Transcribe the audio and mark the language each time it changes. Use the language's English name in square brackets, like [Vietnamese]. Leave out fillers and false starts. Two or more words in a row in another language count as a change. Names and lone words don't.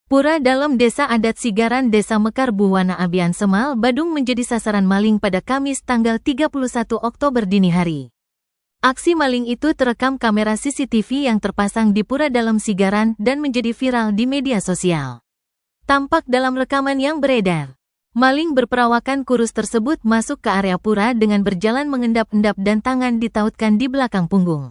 [Indonesian] Pura dalam Desa Adat Sigaran Desa Mekar Buwana Abian Semal, Badung menjadi sasaran maling pada Kamis tanggal 31 Oktober dini hari. Aksi maling itu terekam kamera CCTV yang terpasang di Pura Dalam Sigaran dan menjadi viral di media sosial. Tampak dalam rekaman yang beredar, maling berperawakan kurus tersebut masuk ke area pura dengan berjalan mengendap-endap dan tangan ditautkan di belakang punggung.